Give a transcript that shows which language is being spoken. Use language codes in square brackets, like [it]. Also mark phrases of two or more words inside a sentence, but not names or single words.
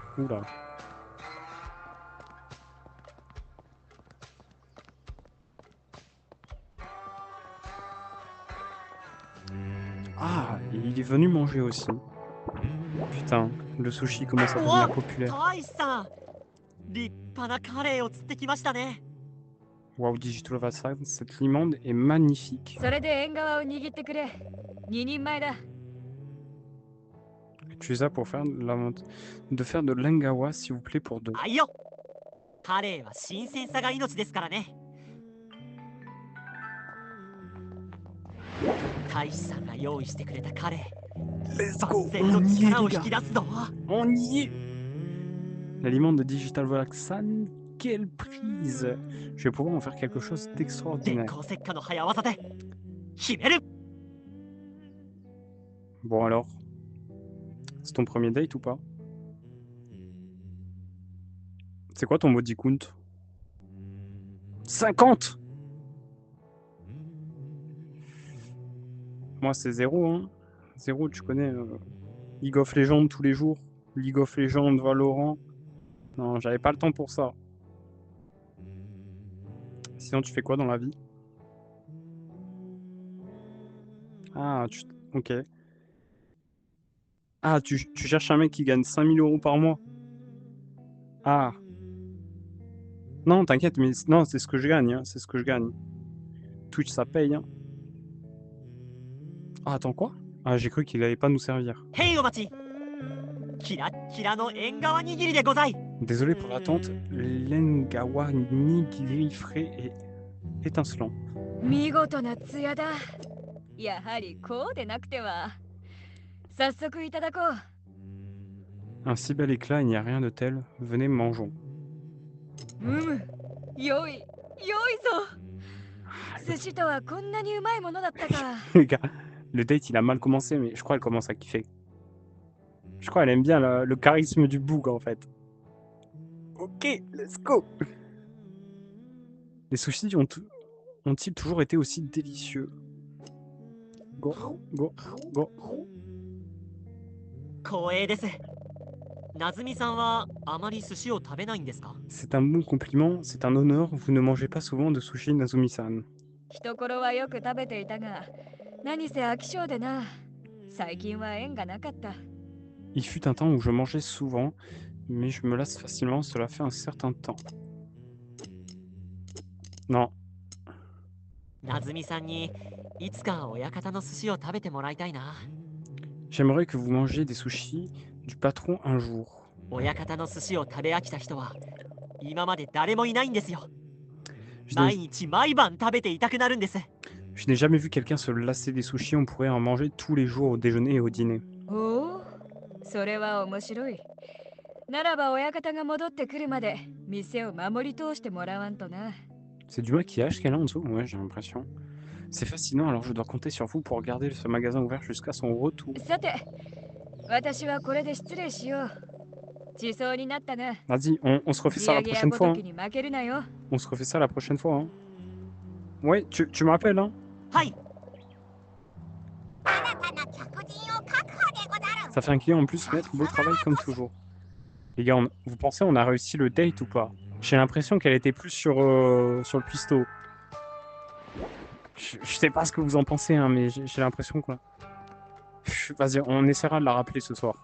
[fr] Oula. Ah, il est venu manger aussi. Putain, le sushi commence à devenir populaire. [ja] 大使さん立派なカレーを釣ってきましたね [fr] Waouh, Digital Vassal, cette limande est magnifique. [ja] それで縁側を握ってくれ。2人前だ。 [fr] Tu es là pour faire de faire de l'engawa, s'il vous plaît, pour 2. [ja] あいよカレーは新鮮さが命ですからね大使さんが用意してくれたカレー Let's 万全の力を引き出すぞ [fr] On y est. La limande de Digital Vassal, quelle prise! Je vais pouvoir en faire quelque chose [ja] 電 [fr] d'extraordinaire. [ja] 光石火の早技で決める [fr] Bon alors, c'est ton premier date ou pas? C'est quoi ton [en] body count? [fr] 50! Moi c'est 0, hein. 0, tu connais. League of Legends tous les jours. League of Legends, Valorant. Non, j'avais pas le temps pour ça. Sinon, tu fais quoi dans la vie? Ah, ok. Ah, tu cherches un mec qui gagne 5000 € par mois? Ah. Non, t'inquiète, mais non, c'est ce que je gagne. Hein, c'est ce que je gagne. Twitch, ça paye. Hein. Ah, attends, quoi? Ah, j'ai cru qu'il allait pas nous servir. [ja] へいお待ちキラッキラの縁側握りでござい [fr] Désolé pour l'attente. L'engawa nigiri frais et étincelant. [ja] 見事なツヤだ。やはりこうでなくては。早速いただこう。 [fr] Un si bel éclat, il n'y a rien de tel. Venez, mangeons. [ja] よいぞ。寿司とはこんなにうまいものだったか。 [fr] Les gars, le date il a mal commencé, mais je crois qu'elle commence à kiffer. Je crois qu'elle aime bien le charisme du boug en fait. [en] Ok, let's go. [fr] Les sushis ont-ils toujours été aussi délicieux? [en] Go, go, go. [ja] 光栄ですなずみさんはあまり寿司を食べないんですか [fr] C'est un bon compliment, c'est un honneur. Vous ne mangez pas souvent de sushi, Nazumi-san. [ja] 一頃はよく食べていたが、何せ飽き性でな。最近は縁がなかった。 [fr] Il fut un temps où je mangeais souvent, mais je me lasse facilement, cela fait un certain temps. Non. [ja] なずみさんにいつか親方の寿司を食べてもらいたいな [fr] J'aimerais que vous mangiez des sushis du patron un jour. [ja] 親方の寿司を食べ飽きた人は今まで誰もいないんですよ。 [fr] Je [ja] 毎 [fr] n'ai [ja] 日毎晩食べていたくなるんです。 [fr] je n'ai jamais vu quelqu'un se lasser des sushis, on pourrait en manger tous les jours au déjeuner et au dîner. [ja] おお、それは面白い。ならば親方が戻ってくるまで店を守り通してもらわんとな。 [fr] C'est du maquillage qu'elle a en dessous? Ouais, j'ai l'impression. C'est fascinant, alors je dois compter sur vous pour garder ce magasin ouvert jusqu'à son retour. [ja] さて、私はこれで失礼しよう。地層になったな。 [fr] Vas-y, on se refait [ja] 地 [fr] ça [ja] 上 [fr] la [ja] げや [fr] prochaine [ja] ご [fr] fois. [ja] ときに負けるなよ。 [fr] On se refait ça la prochaine fois. Hein. Ouais, tu me rappelles, hein? [ja] はい。新たな客人を確保でござる。 [fr] Ça fait un client en plus, maître, beau travail comme toujours. Les gars, vous pensez on a réussi le date ou pas? J'ai l'impression qu'elle était plus sur le pisto. Je sais pas ce que vous en pensez, hein, mais j'ai l'impression que... Vas-y, on essaiera de la rappeler ce soir.